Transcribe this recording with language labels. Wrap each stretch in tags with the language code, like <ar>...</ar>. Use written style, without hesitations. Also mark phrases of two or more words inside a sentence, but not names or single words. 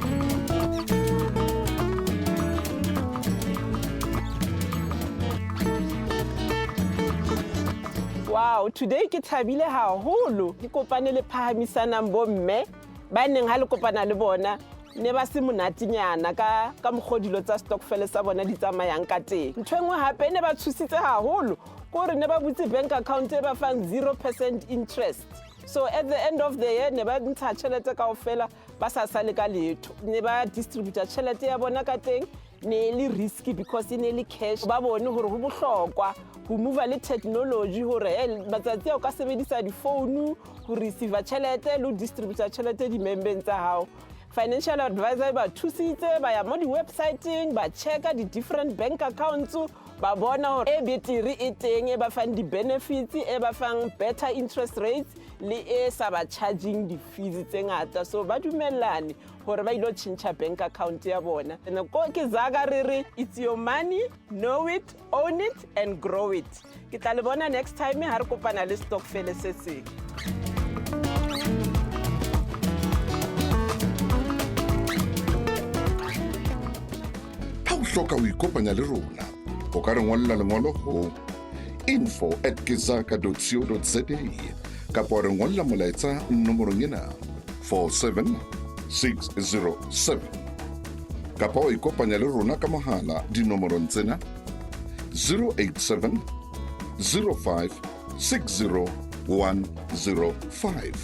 <en>Wow, today</en> <st>ke thabile haholo ke kopane le phahamisanang bomme ba neng ha le kopana le bona ne ba se monatinyana ka mokgodilo tsa stokvel sa bona di tsamayang ka teng. Ntho engwe hape ne ba thusitse haholo gore ne ba butse</st> <en>bank account</en> <st>e ba fang</st> <en>0% interest. So at the end of the year</en> <st>ne ba ntsha tšhelete kaofela ba sa sale ka letho. Ne ba distributor tšhelete ya bona ka teng ne le risky because ne le cash ba bone gore ho bohlokwa ho move le technology hore matsatsi a o ka sebedisa di phone ho receive tšhelete le distributor tšhelete di members tsa hao.</st> <en>Financial advisor</en> <st>ba thusitse ba ya mo di websiteng ba checka di</st> <en>different bank accounts</en> <st>ba bona hore e betiri e teng e ba fang di benefits e ba fang</st> <en>better interest rates</en> <st>le e sa ba charging di fees tse ngata so ba dumellane hore ba ilo tšhentšha bank account ya bona. Ko ke Zaka re re</st> <en>it's your money, know it, own it and grow it.</en> <st>Ke tla le bona</st> <en>next time</en> <st>ha re kopana le stokvel se seng. Ha o hloka ho ikopanya le rona o ka re ngolla lengolo ho info@kizaka.co.za kapa re ngolla molaetsa nomorong ena 47607 kapa o ikopanya le rona ka mohala dinomorong tsena 087 05 60 105.</st>